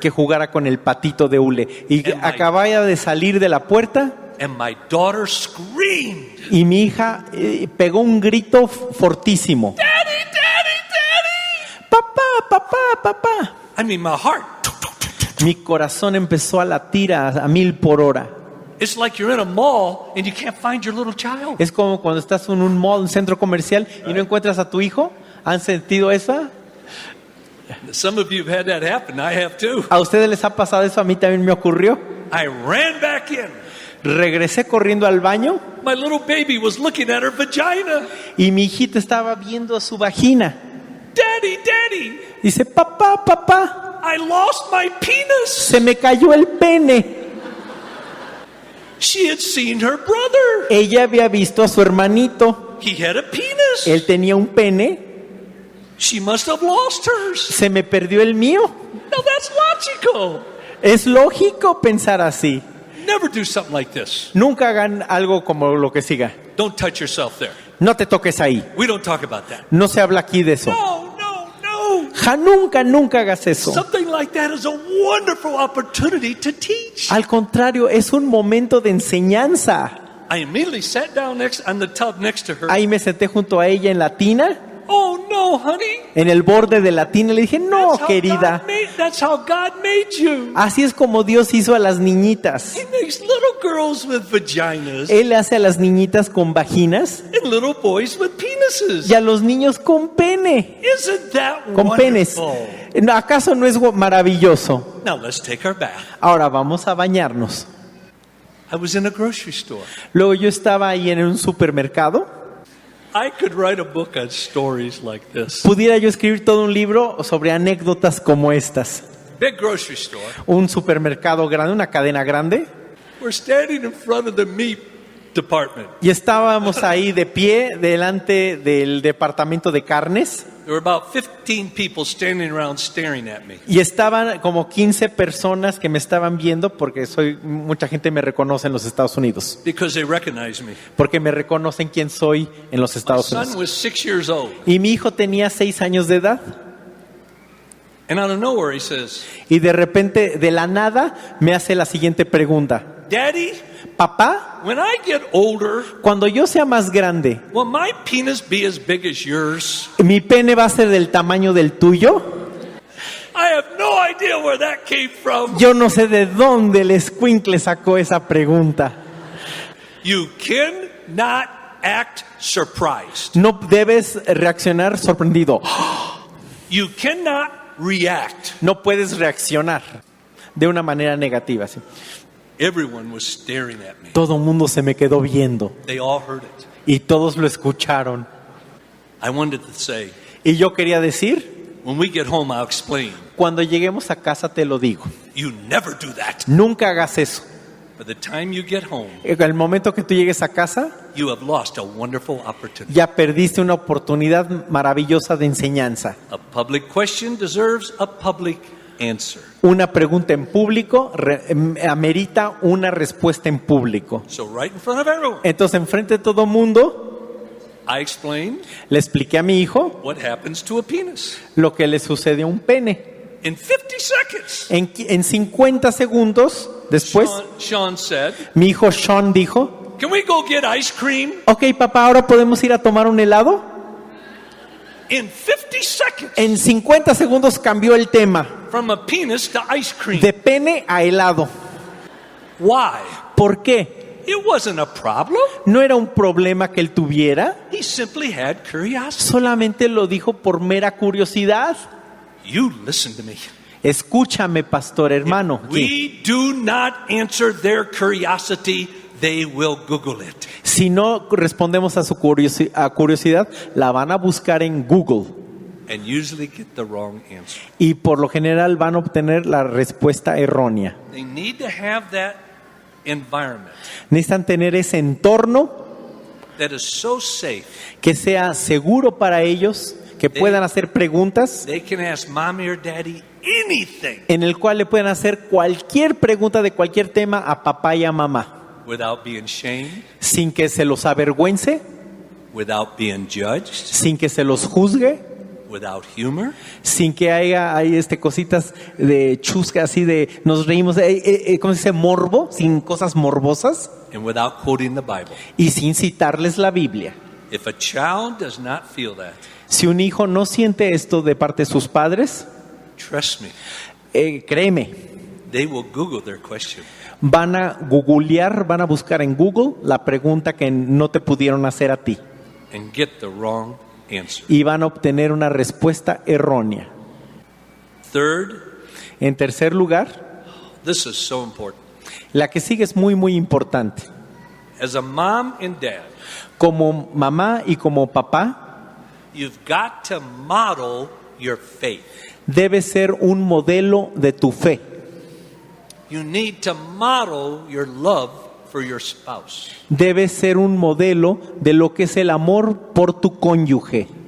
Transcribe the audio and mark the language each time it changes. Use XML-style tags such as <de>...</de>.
<es>que jugara con el patito de hule. Y acababa de salir de la puerta</es> <en>and my daughter screamed,</en> <es>y mi hija pegó un grito fortísimo.</es> <en>Daddy, Daddy, Daddy!</en> <es>Papá, papá, papá.</es> <en>I mean, my heart.</en> <es>Mi corazón empezó a latir a 1000 por hora.</es> <en>It's like you're in a mall and you can't find your little child.</en> <es>Es como cuando estás en un mall, un centro comercial y no encuentras a tu hijo. ¿Han sentido eso?</es> <en>Some of you have had that happen. I have too.</en> <es>¿A ustedes les ha pasado eso? A mí también me ocurrió.</es> <en>I ran back in.</en> <es>Regresé corriendo al baño</es> <en>My little baby was looking at her vagina.</en> <es>y mi hijita estaba viendo su vagina.</es> <en>Daddy, Daddy,</en> <es>Dice, papá, papá,</es> <en>I lost my penis.</en> <es>se me cayó el pene.</es> <en>She had seen her brother.</en> <es>Ella había visto a su hermanito.</es> <en>He had a penis.</en> <es>Él tenía un pene.</es> <en>She must have lost hers.</en> <es>Se me perdió el mío.</es> <en>Now that's logical.</en> <es>Es lógico pensar así.</es> <en>Never do something like this.</en> <es>Nunca hagan algo como lo que siga.</es> <en>Don't touch yourself there.</en> <es>No te toques ahí.</es> <en>We don't talk about that.</en> <es>No se habla aquí de eso.</es> <en>No, no, no.</en> <es>Nunca hagas eso.</es> <en>Something like that is a wonderful opportunity to teach.</en> <es>Al contrario, es un momento de enseñanza.</es> <en>I immediately sat down on the tub next to her.</en> <es>Ahí me senté junto a ella en la tina,</es> <en>Oh no, honey.</en> <es>en el borde de la tina, y le dije, no, querida,</es> <en>That's how God made you.</en> <es>así es como Dios hizo a las niñitas.</es> <en>He makes little girls with vaginas</en> <es>Él hace a las niñitas con vaginas</es> <en>and little boys with penises.</en> <es>y a los niños con pene,</es> <en>Isn't that</en> <es>con penes.</es> <en>wonderful?</en> <es>¿Acaso no es maravilloso?</es> <en>Now let's take our bath.</en> <es>Ahora vamos a bañarnos.</es> <en>I was in a grocery store.</en> <es>Luego yo estaba ahí en un supermercado.</es> <en>I could write a book on stories like this.</en> <es>Pudiera yo escribir todo un libro sobre anécdotas como estas.</es> <en>Big grocery store.</en> <es>Un supermercado grande, una cadena grande.</es> <en>We're standing in front of the meat department.</en> <es>Y estábamos ahí de pie delante del departamento de carnes.</es> <en>There were about 15 people standing around staring at me.</en> <es>Y estaban como 15 personas que me estaban viendo porque mucha gente me reconoce en los Estados Unidos.</es> <en>Because they recognized me.</en> <es>Porque me reconocen quién soy en los</es> <en>My</en> <es>Estados</es> <en>son</en> <es>Unidos.</es> <en>was 6 years old.</en> <es>Y mi hijo tenía 6 años de edad.</es> <en>And out of nowhere he says,</en> <es>Y de repente, de la nada, me hace la siguiente pregunta.</es> <en>Daddy,</en> <es>Papá,</es> <en>when I get older,</en> <es>cuando yo sea más grande,</es> <en>will my penis be as big as yours?</en> <es>¿mi pene va a ser del tamaño del tuyo?</es> <en>I have no idea where that came from.</en> <es>Yo no sé de dónde el escuincle sacó esa pregunta.</es> <en>You cannot act surprised.</en> <es>No debes reaccionar sorprendido.</es> <en>You cannot react.</en> <es>No puedes reaccionar de una manera negativa. ¿sí?</es> <en>Everyone was staring at me.</en> <es>Todo el mundo se me quedó viendo</es> <en>They all heard it.</en> <es>y todos lo escucharon.</es> <en>I wanted to say,</en> <es>Y yo quería decir,</es> <en>when we get home, I'll explain.</en> <es>cuando lleguemos a casa te lo digo.</es> <en>You never do that.</en> <es>Nunca hagas eso.</es> <en>By the time you get home,</en> <es>En el momento que tú llegues a casa,</es> <en>you have lost a wonderful opportunity.</en> <es>ya perdiste una oportunidad maravillosa de enseñanza.</es> <en>A public question deserves a public answer.</en> <es>Una pregunta en público amerita una respuesta en público.</es> <en>So right in front of everyone,</en> <es>Entonces, enfrente de todo mundo,</es> <en>I explained</en> <es>le expliqué a mi hijo</es> <en>what happens to a penis.</en> <es>lo que le sucedió a un pene.</es> <en>In 50 seconds,</en> <es>En 50 segundos después,</es> <en>Sean said,</en> <es>mi hijo Sean dijo,</es> <en>can we go get ice cream?</en> <es>ok papá, ¿ahora podemos ir a tomar un helado?</es> <en>In 50 seconds,</en> <es>En 50 segundos cambió el tema,</es> <en>from a penis to ice cream.</en> <es>de pene a helado.</es> <en>Why?</en> <es>¿Por qué?</es> <en>It wasn't a problem.</en> <es>No era un problema que él tuviera,</es> <en>He simply had curiosity.</en> <es>solamente lo dijo por mera curiosidad.</es> <en>You listen to me.</en> <es>Escúchame, pastor hermano. que</es> <en>We do not answer their curiosity, they will Google it.</en> <es>Si no respondemos a su curiosidad, la van a buscar en Google</es> <en>And usually get the wrong answer.</en> <es>y por lo general van a obtener la respuesta errónea.</es> <en>They need to have that environment</en> <es>Necesitan tener ese entorno</es> <en>that is so safe.</en> <es>que sea seguro para ellos, que puedan hacer preguntas,</es> <en>They can ask mommy or daddy anything</en> <es>en el cual le pueden hacer cualquier pregunta de cualquier tema a papá y a mamá,</es> <en>without being shamed,</en> <es>sin que se los avergüence,</es> <en>without being judged,</en> <es>sin que se los juzgue,</es> <en>without humor,</en> <es>sin que haya cositas de chusca, así de nos reímos, ¿cómo se dice? Morbo, sin cosas morbosas</es> <en>and without quoting the Bible.</en> <es>y sin citarles la Biblia.</es> <en>If a child does not feel that,</en> <es>Si un hijo no siente esto de parte de sus padres,</es> <en>trust me,</en> <es>créeme,</es> <en>they will Google their question.</en> <es>van a googlear, van a buscar en Google la pregunta que no te pudieron hacer a ti</es> <en>And get the wrong answer.</en> <es>y van a obtener una respuesta errónea.</es> <en>Third,</en> <es>En tercer lugar,</es> <en>this is so important.</en> <es>la que sigue es muy, muy importante.</es> <en>As a mom and dad,</en> <es>Como mamá y como papá,</es> <en>you've got to model your faith.</en> <es>debe ser un modelo de tu fe.</es> <en>You need to model your love for your spouse.</en> <es>Debe ser un modelo de lo que es el amor por tu cónyuge</es>